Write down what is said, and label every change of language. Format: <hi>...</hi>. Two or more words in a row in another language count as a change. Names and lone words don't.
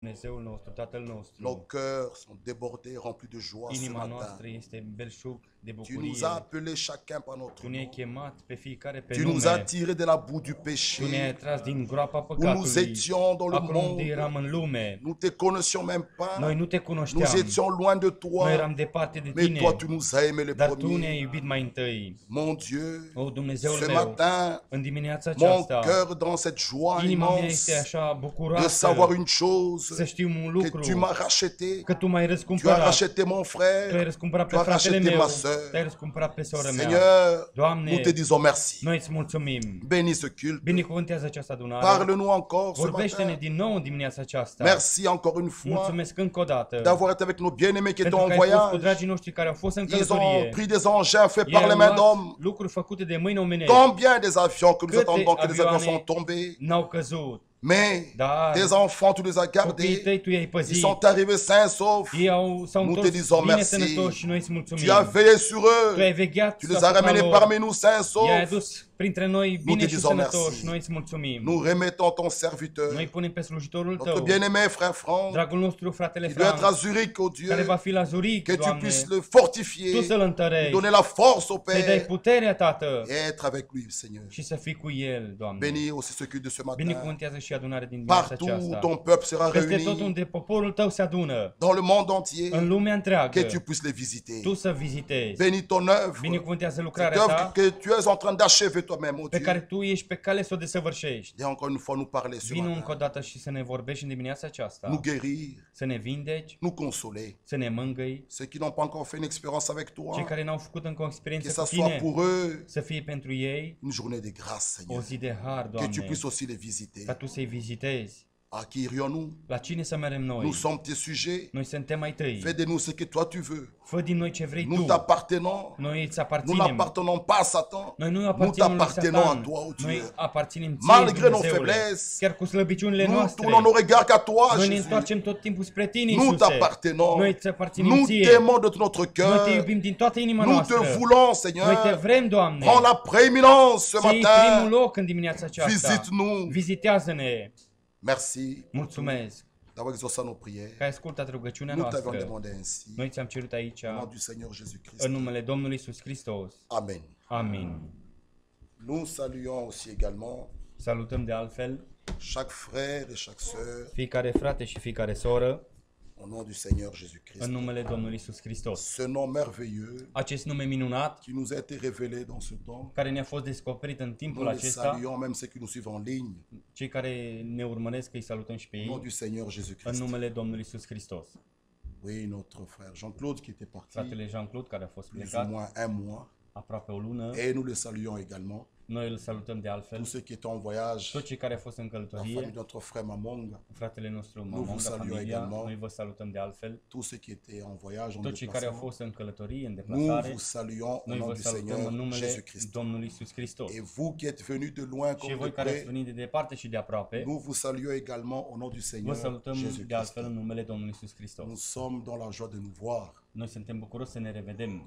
<ro>Dumnezeul nostru, Tatăl</ro> <fr>Nos</fr> <ro>nostru,</ro> <fr>cœurs sont débordés, remplis de joie ce</fr> <ro>inima</ro> <fr>matin.</fr> <ro>noastră este belșug de</ro> <fr>Tu</fr> <ro>bucurie.</ro> <fr>nous as appelés chacun par notre</fr> <ro>Tu ne-ai</ro> <fr>nom.</fr> <ro>chemat pe fiecare pe</ro> <fr>Tu nous as</fr> <ro>nume.</ro> <fr>tirés de la boue du</fr> <ro>Tu ne-ai</ro> <fr>péché,</fr> <ro>tras din groapa</ro> <fr>où nous</fr> <ro>păcatului.</ro> <fr>étions dans le</fr> <ro>Acolo unde</ro> <fr>monde.</fr> <ro>eram în lume,</ro> <fr>Nous te connaissions même pas.</fr> <ro>noi nu te</ro> <fr>Nous</fr> <ro>cunoșteam.</ro> <fr>étions loin de</fr> <ro>Noi</ro> <fr>toi.</fr> <ro>eram departe de</ro> <fr>Mais</fr> <ro>tine,</ro> <fr>toi, tu nous as aimés les</fr> <ro>dar tu ne-ai</ro> <fr>premiers.</fr> <ro>iubit mai întâi.</ro> <fr>Mon Dieu,</fr> <ro>O, Dumnezeul</ro> <fr>ce</fr> <ro>meu,</ro> <fr>matin,</fr> <ro>în dimineața</ro> <fr>mon</fr> <ro>aceasta,</ro> <fr>cœur dans cette joie</fr> <ro>inima mea</ro> <fr>immense</fr> <ro>este așa de bucuroasă</ro> <fr>savoir une</fr> <ro>să</ro> <fr>chose,</fr> <ro>știu un</ro> <fr>que</fr> <ro>lucru,</ro> <fr>tu m'as racheté.</fr> <ro>că tu m-ai</ro> <fr>Tu as</fr> <ro>răscumpărat.</ro> <fr>racheté mon</fr> <ro>Tu ai</ro> <fr>frère.</fr> <ro>răscumpărat</ro> <fr>Tu</fr> <ro>pe</ro> <fr>as</fr> <ro>fratele</ro> <fr>racheté</fr> <ro>meu,</ro> <fr>ma sœur.</fr> <ro>te-ai răscumpărat pe sora mea.</ro> <fr>Seigneur,</fr> <ro>Doamne,</ro> <fr>nous te disons merci.</fr> <ro>noi îți mulțumim.</ro> <fr>Bénis ce culte.</fr> <ro>Binecuvântează această adunare.</ro> <fr>Parle-nous encore ce</fr> <ro>Vorbește-ne</ro> <fr>matin.</fr> <ro>din nou în dimineața aceasta.</ro> <fr>Merci encore une fois</fr> <ro>Mulțumesc încă o dată</ro> <fr>d'avoir été avec nos bien-aimés qui</fr> <ro>pentru</ro> <fr>étaient</fr> <ro>că</ro> <fr>en</fr> <ro>ai fost cu</ro> <fr>voyage.</fr> <ro>dragii noștri care au fost în</ro> <fr>Ils ont</fr> <ro>călătorie.</ro> <fr>pris des engins faits</fr> <ro>Ei</ro> <fr>par les</fr> <ro>au</ro> <fr>mains</fr> <ro>luat</ro> <fr>d'hommes.</fr> <ro>lucruri făcute de mâini omenești.</ro> <fr>Combien des avions que nous</fr> <ro>Câte</ro> <fr>attendons que les avions</fr> <ro>avioane</ro> <fr>sont tombés.</fr> <ro>n-au căzut.</ro> <fr>Mais</fr> <ro>Dar</ro> <fr>tes enfants, tu les as</fr> <ro>copiii</ro> <fr>gardés.</fr> <ro>tăi tu i-ai</ro> <fr>Ils</fr> <ro>păzit.</ro> <fr>sont arrivés sains saufs.</fr> <ro>Ei s-au</ro> <fr>Nous te</fr> <ro>întors</ro> <fr>disons</fr> <ro>bine</ro> <fr>merci.</fr> <ro>sănătoși și noi îți mulțumim.</ro> <fr>Tu as veillé sur</fr> <ro>Tu ai</ro> <fr>eux.</fr> <ro>vegheat</ro> <fr>Tu les as</fr> <ro>asupra</ro> <fr>ramenés</fr> <ro>lor.</ro> <fr>parmi nous sains</fr> <ro>I-ai</ro> <fr>saufs.</fr> <ro>adus printre noi</ro> <fr>Nous</fr> <ro>bine</ro> <fr>te</fr> <ro>și</ro> <fr>disons</fr> <ro>sănătoși.</ro> <fr>merci.</fr> <ro>Noi îți mulțumim.</ro> <fr>Nous remettons ton serviteur,</fr> <ro>Noi punem pe slujitorul</ro> <fr>notre</fr> <ro>tău,</ro> <fr>bien-aimé frère Franck,</fr> <ro>dragul nostru, fratele</ro> <fr>qui doit être à</fr> <ro>Frank,</ro> <fr>Zurich, oh</fr> <ro>care va</ro> <fr>Dieu,</fr> <ro>fi la Zurich,</ro> <fr>que tu</fr> <ro>Doamne,</ro> <fr>puisses le</fr> <ro>tu</ro> <fr>fortifier,</fr> <ro>să-l</ro> <fr>lui</fr> <ro>întărești,</ro> <fr>donner la force au</fr> <ro>să-i dai</ro> <fr>Père</fr> <ro>puterea, Tată,</ro> <fr>et être avec lui, Seigneur.</fr> <ro>și să fii cu el, Doamne.</ro> <fr>Bénis aussi ceux qui de ce matin.</fr> <ro>Binecuvântează și adunarea din dimineața</ro> <fr>Partout où</fr> <ro>aceasta.</ro> <fr>ton peuple sera</fr> <ro>Peste tot</ro> <fr>réuni,</fr> <ro>unde poporul tău se adună,</ro> <fr>dans le monde entier,</fr> <ro>în lumea întreagă,</ro> <fr>que tu puisses les visiter.</fr> <ro>tu să vizitezi.</ro> <fr>Bénis ton œuvre,</fr> <ro>Binecuvântează</ro> <fr>cette</fr> <ro>lucrarea</ro> <fr>œuvre</fr> <ro>ta,</ro> <fr>que tu es en train d'achever toi-même, oh</fr> <ro>pe care</ro> <fr>Dieu.</fr> <ro>tu ești pe cale să o desăvârșești.</ro> <fr>Et encore une fois, nous parler ce</fr> <ro>Vino încă o</ro> <fr>matin,</fr> <ro>dată și să ne vorbești în dimineața aceasta,</ro> <fr>nous guérir,</fr> <ro>să ne vindeci,</ro> <fr>nous consoler.</fr> <ro>să ne mângâi.</ro> <fr>Ceux qui n'ont pas encore fait une expérience avec</fr> <ro>Cei</ro> <fr>toi,</fr> <ro>care n-au făcut încă o</ro> <fr>que</fr> <ro>experiență</ro> <fr>ça</fr> <ro>cu</ro> <fr>soit</fr> <ro>tine,</ro> <fr>pour eux</fr> <ro>să fie pentru ei</ro> <fr>une journée de grâce,</fr> <ro>o</ro> <fr>Seigneur.</fr> <ro>zi de har,</ro> <fr>Que tu</fr> <ro>Doamne,</ro> <fr>puisses aussi les visiter.</fr> <ro>ca tu să-i vizitezi.</ro> <fr>À qui irions-nous?</fr> <ro>La cine să merem noi?</ro> <fr>Nous sommes tes sujets.</fr> <ro>Noi suntem ai tăi.</ro> <fr>Fais de nous ce que toi tu veux.</fr> <ro>Fă din noi ce vrei</ro> <fr>Nous</fr> <ro>tu.</ro> <fr>t'appartenons.</fr> <ro>Noi îți</ro> <fr>Nous</fr> <ro>aparținem.</ro> <fr>n'appartenons pas à Satan.</fr> <ro>Noi nu</ro> <fr>Nous</fr> <ro>aparținem lui</ro> <fr>t'appartenons à</fr> <ro>Satan.</ro> <fr>toi, oh</fr> <ro>Noi</ro> <fr>Dieu.</fr> <ro>aparținem ție,</ro> <fr>Malgré nos</fr> <ro>Dumnezeule.</ro> <fr>faiblesses,</fr> <ro>Chiar cu slăbiciunile</ro> <fr>Nous</fr> <ro>noastre.</ro> <fr>tournons nos regards qu'à toi,</fr> <ro>Noi ne</ro> <fr>Jésus.</fr> <ro>întoarcem tot timpul spre tine,</ro> <fr>Nous</fr> <ro>Iisuse.</ro> <fr>t'appartenons.</fr> <ro>Noi îți aparținem</ro> <fr>Nous</fr> <ro>ție.</ro> <fr>t'aimons de tout notre</fr> <ro>Noi te</ro> <fr>cœur.</fr> <ro>iubim din toată inima</ro> <fr>Nous</fr> <ro>noastră.</ro> <fr>te voulons,</fr> <ro>Noi te</ro> <fr>Seigneur.</fr> <ro>vrem, Doamne.</ro> <fr>Prends la prééminence ce</fr> <ro>Să iei primul</ro> <fr>matin.</fr> <ro>loc în dimineața aceasta.</ro> <fr>Visite-nous.</fr> <ro>Vizitează-ne.</ro> <fr>Merci</fr> <ro>Mulțumesc</ro> <fr>d'avoir exaucé nos prières.</fr> <ro>că ai ascultat rugăciunea</ro> <fr>Nous t'avons</fr> <ro>noastră.</ro> <fr>demandé ainsi.</fr> <ro>Noi ți-am cerut aici,</ro> <fr>Au nom du Seigneur Jésus-Christ.</fr> <ro>în numele Domnului Iisus Hristos.</ro> <fr>Amen.</fr> <ro>Amin.</ro> <fr>Nous saluons aussi également</fr> <ro>Salutăm de altfel</ro> <fr>chaque frère et chaque sœur</fr> <ro>fiecare frate și fiecare soră,</ro> <fr>au nom du Seigneur</fr> <ro>în</ro> <fr>Jésus-Christ.</fr> <ro>numele Domnului Iisus Hristos.</ro> <fr>Ce nom merveilleux</fr> <ro>Acest nume minunat,</ro> <fr>qui nous a été révélé dans ce temps,</fr> <ro>care ne-a fost descoperit în timpul</ro> <fr>nous les</fr> <ro>acesta,</ro> <fr>saluons, même ceux qui nous suivent en ligne,</fr> <ro>cei care ne urmăresc, îi salutăm și pe</ro> <fr>au nom</fr> <ro>ei,</ro> <fr>du Seigneur</fr> <ro>în</ro> <fr>Jésus-Christ.</fr> <ro>numele Domnului Iisus Hristos.</ro> <fr>Oui, notre frère Jean-Claude qui était parti</fr> <ro>Fratele Jean-Claude, care a fost</ro> <fr>plus ou</fr> <ro>plecat</ro> <fr>moins un mois,</fr> <ro>aproape o lună,</ro> <fr>et nous le saluons également.</fr> <ro>noi îl salutăm de altfel.</ro> <fr>Tous ceux qui étaient en voyage,</fr> <ro>Toți cei care au fost în</ro> <fr>la famille</fr> <ro>călătorie,</ro> <fr>de notre frère Mamong,</fr> <ro>fratele nostru vă Mamonga, saluăm familia,</ro> <fr>également.</fr> <ro>noi vă salutăm de altfel.</ro> <fr>tous ceux qui étaient en voyage, en</fr> <ro>Toți cei care au</ro> <fr>déplacement,</fr> <ro>fost în călătorie, în</ro> <fr>nous</fr> <ro>deplasare,</ro> <fr>vous saluons au</fr> <ro>noi</ro> <fr>nom</fr> <ro>vă</ro> <fr>du</fr> <ro>salutăm</ro> <fr>Seigneur</fr> <ro>în numele</ro> <fr>Jésus-Christ.</fr> <ro>Domnului Iisus Hristos.</ro> <fr>Et vous qui êtes venus de loin</fr> <ro>Și</ro> <fr>comme</fr> <ro>voi</ro> <fr>de</fr> <ro>care ați</ro> <fr>près,</fr> <ro>venit de departe și de aproape,</ro> <fr>nous vous saluons également au nom du</fr> <ro>vă</ro> <fr>Seigneur</fr> <ro>salutăm de</ro> <fr>Jésus-Christ.</fr> <ro>altfel în numele Domnului Iisus</ro> <fr>Nous</fr> <ro>Hristos.</ro> <fr>sommes dans la joie de nous voir.</fr> <ro>Noi suntem bucuroși să ne revedem.</ro>